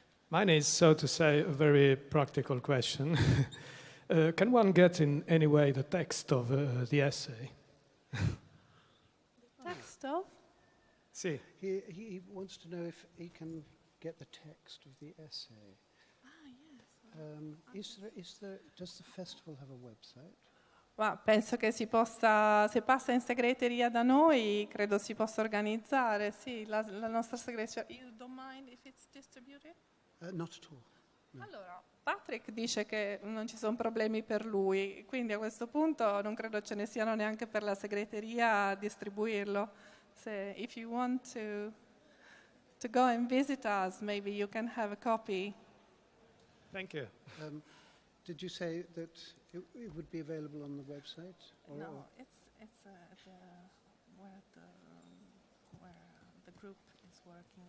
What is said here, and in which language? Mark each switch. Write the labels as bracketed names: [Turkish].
[English] Mine is, so to say, a very practical question. Can one get in any way the text of the essay? Text of? [Italian] Sì. [English] He wants to know if he can get the text of the essay. Yes. Does the festival have a website? [Italian] Ma penso che si possa, se passa in segreteria da noi, credo si possa organizzare, sì, la nostra segreteria. [English] You don't mind if it's distributed? Not at all. No. [Italian] Allora, Patrick dice che non ci sono problemi per lui, quindi a questo punto non credo ce ne siano neanche per la segreteria a distribuirlo. [English] If you want to go and visit us, maybe you can have a copy. Thank you. Did you say that it would be available on the website? No, it's where the group is working.